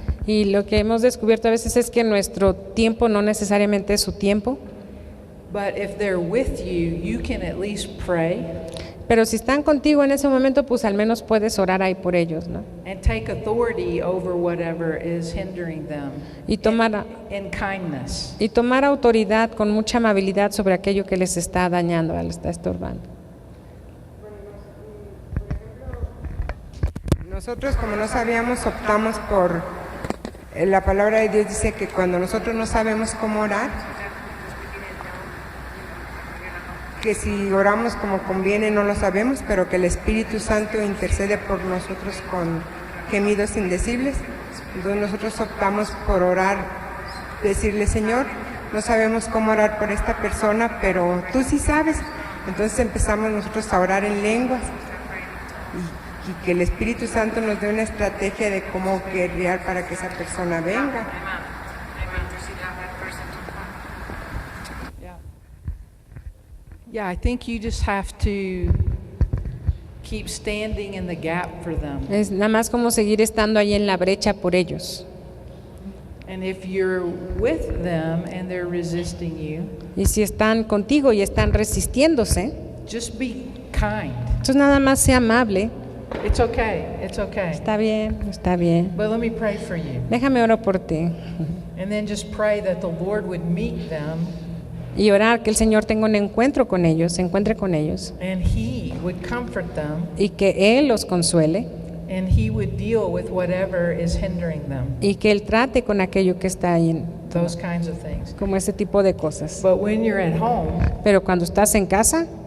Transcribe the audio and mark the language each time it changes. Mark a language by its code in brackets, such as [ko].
[es] Y lo que hemos descubierto a veces es que nuestro tiempo no necesariamente es su tiempo, [en] But if they're with you, you can at least pray [es] pero si están contigo en ese momento, pues al menos puedes orar ahí por ellos, ¿no? [en] and take authority over whatever is hindering them [es] Y tomar [en] in kindness. [es] autoridad con mucha amabilidad sobre aquello que les está dañando, les está estorbando. Nosotros, como no sabíamos, optamos por la palabra de Dios. Dice que cuando nosotros no sabemos cómo orar, que si oramos como conviene no lo sabemos, pero que el Espíritu Santo intercede por nosotros con gemidos indecibles. Entonces nosotros optamos por orar, decirle: Señor, no sabemos cómo orar por esta persona, pero tú sí sabes. Entonces empezamos nosotros a orar en lenguas y que el Espíritu Santo nos dé una estrategia de cómo guerrear para que esa persona venga. [en] Yeah, I think you just have to keep standing in the gap for them. [es] Es nada más como seguir estando ahí en la brecha por ellos. [en] And if you're with them and they're resisting you, [es] Y si están contigo y están resistiéndose, [en] just be kind. [es] entonces nada más sea amable. [en] It's okay. It's okay. [es] Está bien, está bien. [en] But let me pray for you. [es] Déjame orar por ti. [en] And then just pray that the Lord would meet them [es] Y orar que el Señor tenga un encuentro con ellos, se encuentre con ellos. [en] and He would comfort them [es] Y que Él los consuele. [en] and He would deal with whatever is hindering them. [es] Y que Él trate con aquello que está ahí, [en] Those kinds of things. [es] como ese tipo de cosas. [en] But when you're at home, [es] Pero cuando estás en casa,